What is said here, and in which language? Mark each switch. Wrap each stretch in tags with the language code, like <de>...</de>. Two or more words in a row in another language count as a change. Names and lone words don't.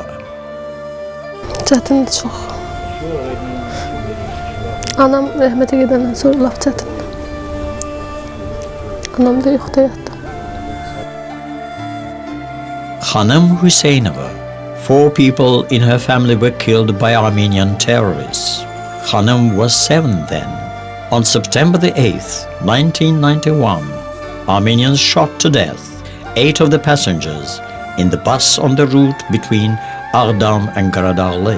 <az>Çətindir çox. Anam rəhmətə gedəndən sonra laf çətindir. Anam da yoxdur həyatda. Khanım Huseynova.</az> <en>4 people in her family were killed by Armenian terrorists. Khanım was 7 then. On September the 8th, 1991, Armenians shot to death 8 of the passengers in the bus on the route between Davam and Qaradagli.</en>